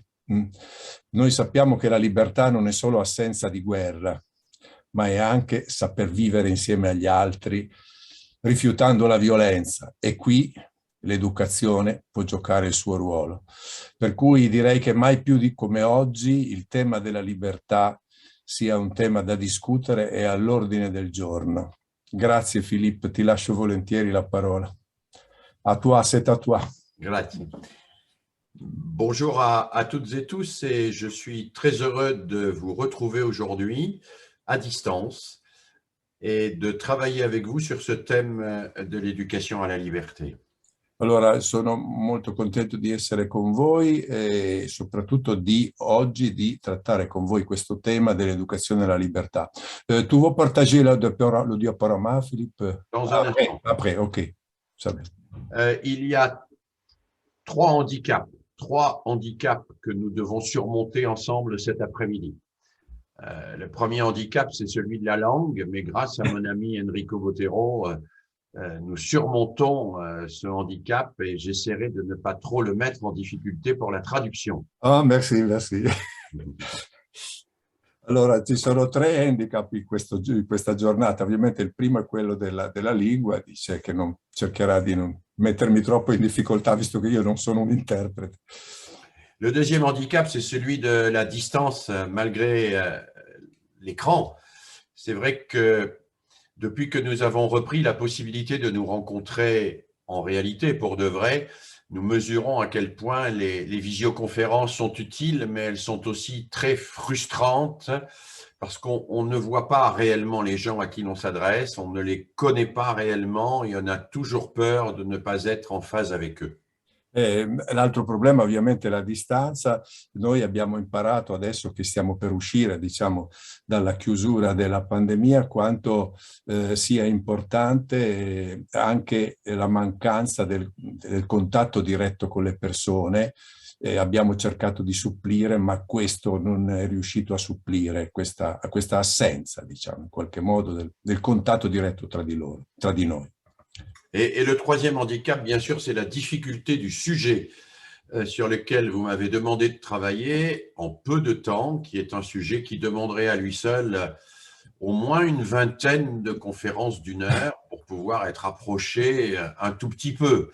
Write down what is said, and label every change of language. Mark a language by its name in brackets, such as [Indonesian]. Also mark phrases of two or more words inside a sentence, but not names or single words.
[Italian] Noi sappiamo che la libertà non è solo assenza di guerra, ma è anche saper vivere insieme agli altri, rifiutando la violenza, e qui l'educazione può giocare il suo ruolo. Per cui direi che mai più di come oggi il tema della libertà sia un tema da discutere e all'ordine del giorno. Grazie Philippe, ti lascio volentieri la parola. [French] À toi, c'est à toi. [Italian] Grazie. [French] Bonjour à toutes et tous, et je suis très heureux de vous retrouver aujourd'hui à distance et de travailler avec vous sur ce thème de l'éducation à la liberté. [Italian] Allora, sono molto contento di essere con voi e soprattutto di oggi di trattare con voi questo tema dell'educazione alla libertà. [French] Tu veux partager le diaporama, Philippe? Dans un instant. Après, ok. Ça va. Il y a trois handicaps que nous devons surmonter ensemble cet après-midi. Le premier handicap, c'est celui de la langue, mais grâce à mon ami Enrico Botero, nous surmontons ce handicap et j'essaierai de ne pas trop le mettre en difficulté pour la traduction. Ah, merci, merci. [Italian] Allora, ci sono 3 handicap in questa giornata. Ovviamente il primo è quello della lingua, dice che non cercherà di non mettermi troppo in difficoltà, visto che io non sono un interprete. [French] Le deuxième handicap, c'est celui de la distance malgré l'écran. C'est vrai que depuis que nous avons repris la possibilité de nous rencontrer en réalité pour de vrai, nous mesurons à quel point les visioconférences sont utiles, mais elles sont aussi très frustrantes parce qu'on ne voit pas réellement les gens à qui l'on s'adresse, on ne les connaît pas réellement et on a toujours peur de ne pas être en phase avec eux. [Italian] L'altro problema ovviamente è la distanza. Noi abbiamo imparato adesso che stiamo per uscire, diciamo, dalla chiusura della pandemia, quanto sia importante anche la mancanza del contatto diretto con le persone. Abbiamo cercato di supplire, ma questo non è riuscito a supplire questa assenza, diciamo, in qualche modo del contatto diretto tra di noi. [French] Et le troisième handicap, bien sûr, c'est la difficulté du sujet sur lequel vous m'avez demandé de travailler en peu de temps, qui est un sujet qui demanderait à lui seul au moins une vingtaine de conférences d'1 heure pour pouvoir être approché un tout petit peu.